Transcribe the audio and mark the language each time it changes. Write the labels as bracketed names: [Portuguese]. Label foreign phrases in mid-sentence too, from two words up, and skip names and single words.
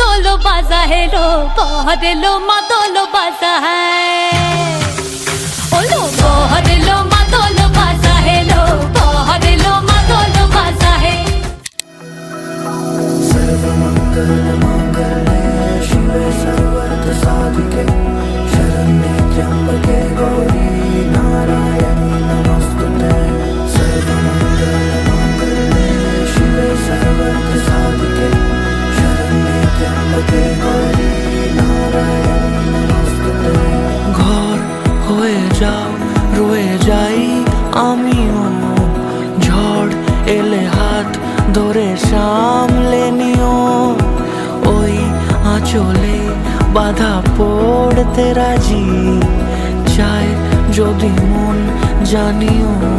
[Hindi] बाजा है लो बहर लो मादल बाजा है ओ लो बहर लो मादल बाजा है लो बहर लो मादल बाजा है [Sanskrit] सर्वमंगल मांगल्ये शिवे सर्वार्थ साधिके शरण्ये त्र्यंबके गौरी नारायणी नमस्तुते सर्वमंगल मांगल्ये शिवे सर्वार्थ साधिके शरण्ये त्र्यंबके गौरी नारायणी नमस्तुते [Bangla] ঘর হয়ে যাও রয়ে যাই আমিও ঝড় এলে হাত ধরে সামলে নিও ওই আঁচলে বাধা পড়তে রাজি চাই যদি মন জানিও